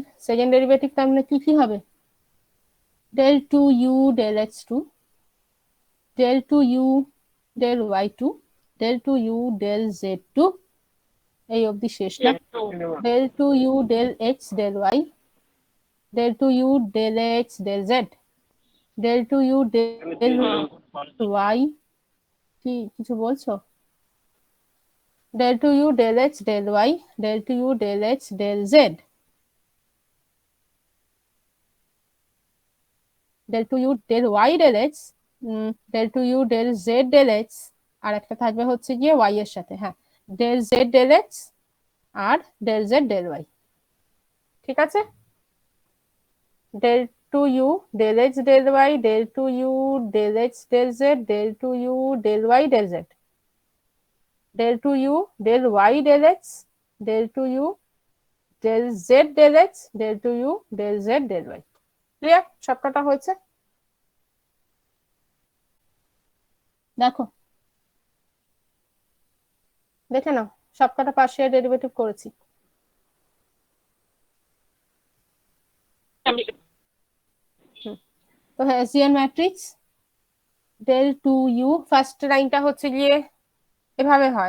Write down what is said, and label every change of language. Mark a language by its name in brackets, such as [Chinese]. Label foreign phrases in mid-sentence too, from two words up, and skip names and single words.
[English] second derivative [Bangla] তার মানে কি হবে? [English] del 2u del x2, del 2u del y2, del 2u del z2, [Bangla] এই অবধি শেষ না? [English] del 2u del x del y, del 2u del x del z, del 2u del y, [Bangla] কি কিছু বলছো? [English] del 2u del x del y, del 2u del x del z, del 2u del y del x, del 2u del z del x, [Bangla] আর একটা থাকবে হচ্ছে গিয়ে y এর সাথে। হ্যাঁ, [English] del z del x আর del z del y। [Bangla] ঠিক আছে? [English] del 2u del x del y, del 2u del x del z, del 2u del y del z, del 2u del y del x, del 2u del z del x, del 2u del z del y। [Bangla] ক্লিয়ার? সবকটা হয়েছে? দেখো, দেখে নাও, সবকটা [English] partial derivative [Bangla] করেছি। তো [English] Hessian matrix del 2u, [Bangla] ফার্স্ট লাইনটা হচ্ছে গিয়ে এভাবে হয়।